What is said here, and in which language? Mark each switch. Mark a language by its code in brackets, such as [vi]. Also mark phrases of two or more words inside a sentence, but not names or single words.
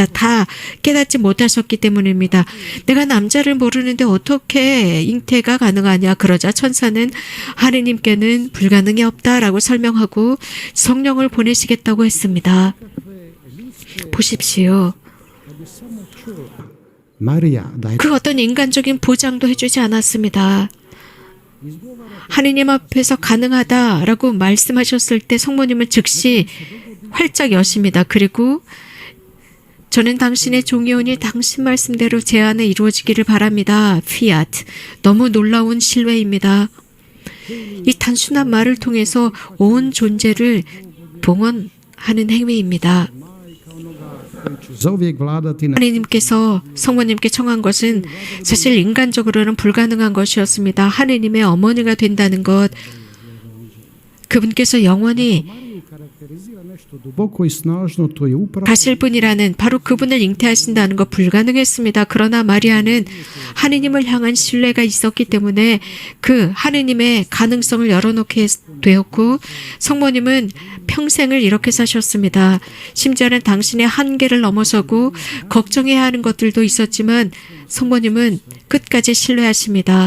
[ko] 다 깨닫지 못하셨기 때문입니다. 내가 남자를 모르는데 어떻게 잉태가 가능하냐. 그러자 천사는 하느님께는 불가능이 없다라고 설명하고 성령을 보내시겠다고 했습니다. 보십시오. [hr] Marija, da je [ko] 그 어떤 인간적인 보장도 해주지 않았습니다. 하느님 앞에서 가능하다라고 말씀하셨을 때 성모님은 즉시 활짝 여십니다. 그리고 저는 당신의 종이오니 당신 말씀대로 제 안에 이루어지기를 바랍니다. 피아트. 너무 놀라운 신뢰입니다. 이 단순한 말을 통해서 온 존재를 봉헌하는 행위입니다. [hr] zovijek vladati na [ko] 하느님께서 성모님께 청한 것은 사실 인간적으로는 불가능한 것이었습니다. 하느님의 어머니가 된다는 것, 그분께서 영원히 [hr] karakterizira nešto duboko i snažno, to je upravo [ko] 가실 분이라는 바로 그분을 잉태하신다는 것 불가능했습니다. 그러나 마리아는 하느님을 향한 신뢰가 있었기 때문에 그 하느님의 가능성을 열어놓게 되었고 성모님은 평생을 이렇게 사셨습니다. 심지어는 당신의 한계를 넘어서고 걱정해야 하는 것들도 있었지만 성모님은 끝까지 신뢰하십니다.